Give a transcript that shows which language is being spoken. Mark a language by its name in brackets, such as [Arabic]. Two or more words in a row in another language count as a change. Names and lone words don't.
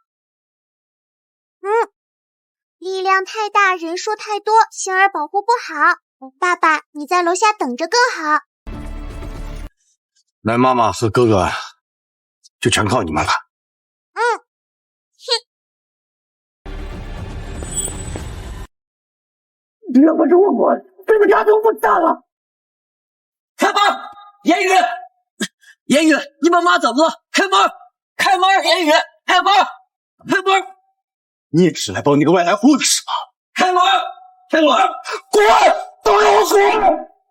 [Chinese] 力量太大，人数太多，星儿保护不好。爸爸，你在楼下等着更好。那媽媽和哥哥就全靠你們了。要不是我滾，這個家就不散了。開門！言語，言語，你把媽怎麼了？開門！開門！言語，開門！開門！你也是來幫那個外來戶的是嗎？開門！開門！滾！都給我滾！